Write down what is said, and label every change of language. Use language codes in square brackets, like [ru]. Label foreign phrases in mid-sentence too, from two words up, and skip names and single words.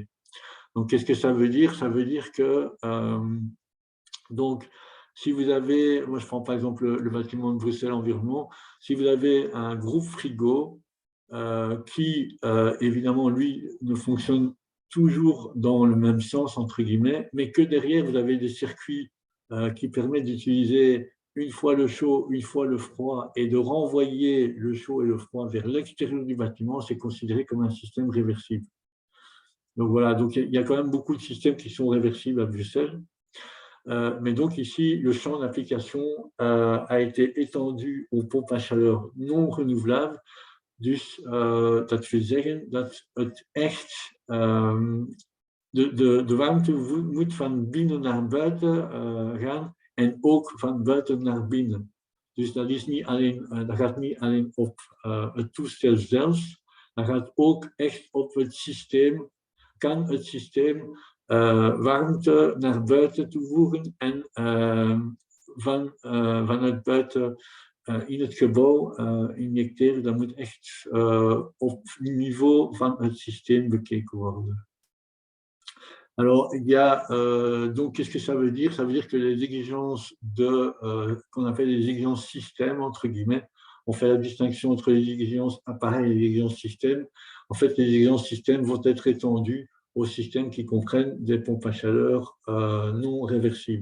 [fr] Donc, qu'est-ce que ça veut dire? Ça veut dire que, donc, si vous avez, moi je prends par exemple le bâtiment de Bruxelles Environnement, si vous avez un groupe frigo qui, évidemment, lui, ne fonctionne toujours dans le même sens, entre guillemets, mais que derrière, vous avez des circuits qui permettent d'utiliser une fois le chaud, une fois le froid, et de renvoyer le chaud et le froid vers l'extérieur du bâtiment, c'est considéré comme un système réversible. Donc voilà, donc il y a quand même beaucoup de systèmes qui sont réversibles à Bruxelles. Mais donc ici, le champ d'application a été étendu aux pompes à chaleur non renouvelables. [nl] Dus dat wil zeggen dat het echt de warmte moet van binnen naar buiten gaan en ook van buiten naar binnen. Dus dat is niet alleen, dat gaat niet alleen op het toestel zelf, dat gaat ook echt op het systeem. Kan het systeem warmte naar buiten te voeren en vanuit buiten in het gebouw injecteren. Dat moet echt op niveau van het systeem bekeken worden. [fr] Alors, il y a, donc, qu'est-ce que ça veut dire? Ça veut dire que les exigences qu'on appelle les exigences système, entre guillemets, on fait la distinction entre les exigences appareils et les exigences système. En fait, les exigences système vont être étendues aux systèmes qui comprennent des pompes à chaleur non réversibles.